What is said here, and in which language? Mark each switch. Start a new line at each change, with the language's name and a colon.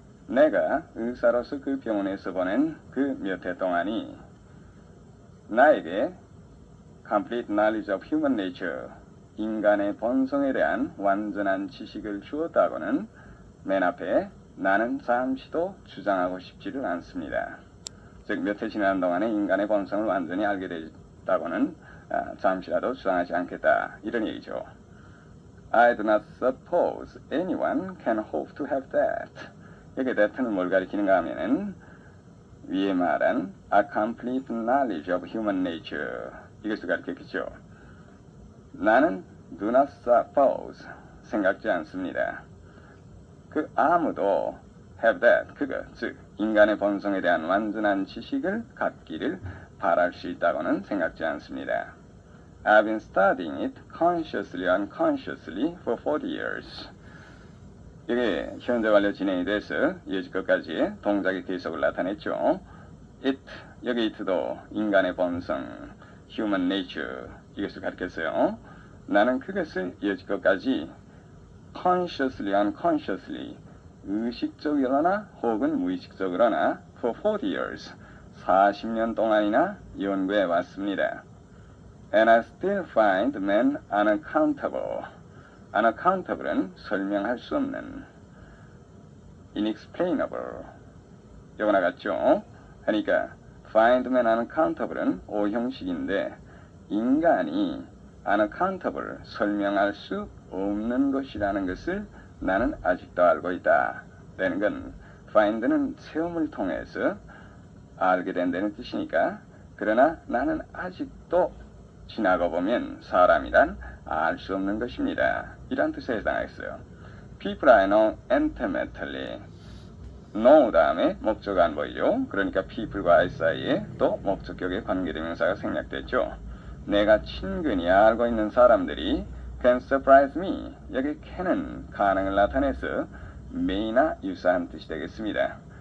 Korean: 내가 의사로서 그 병원에서 보낸 그 몇 해 동안이 나에게
English: complete knowledge of human nature,
Korean: 인간의 본성에 대한 완전한 지식을 주었다고는 맨 앞에 나는 잠시도 주장하고 싶지를 않습니다. 즉 몇 해 지난 동안에 인간의 본성을 완전히 알게 됐다고는 잠시라도 주장하지 않겠다. 이런 얘기죠.
English: I do not suppose anyone can hope to have that.
Korean: 여기 that는 뭘 가리키는가 하면은 위에 말한
English: a complete knowledge of human nature
Korean: 이것을 가리켰겠죠. 나는
English: do not suppose
Korean: 생각지 않습니다. 그 아무도
English: have that
Korean: 그거 즉 인간의 본성에 대한 완전한 지식을 갖기를 바랄 수 있다고는 생각지 않습니다.
English: I've been studying it consciously, unconsciously for 40 years.
Korean: 이게 현재 완료 진행이 돼서 예지것까지 동작의 계속을 나타냈죠. it, 여기 it도 인간의 본성, human nature 이것을 가리켰어요. 나는 그것을 예지것까지
English: consciously, unconsciously
Korean: 의식적으로나 혹은 무의식적으로나
English: for 40 years
Korean: 40년 동안이나 연구해 왔습니다.
English: And I still find men unaccountable.
Korean: unaccountable은 설명할 수 없는 inexplainable 요거나 같죠. 그러니까
English: find men unaccountable
Korean: 은 오형식인데 인간이 unaccountable 설명할 수 없는 것이라는 것을 나는 아직도 알고 있다. 라는 건 find는 체험을 통해서 알게 된다는 뜻이니까 그러나 나는 아직도 지나고 보면 사람이란 알 수 없는 것입니다. 이란 뜻에 해당하겠어요.
English: People I know intimately.
Korean: know 다음에 목적어 안 보이죠. 그러니까 people과 I 사이에 또 목적격의 관계대명사가 생략됐죠. 내가 친근히 알고 있는 사람들이
English: can surprise me.
Korean: 여기 can은 가능을 나타내서 may나 유사한 뜻이 되겠습니다.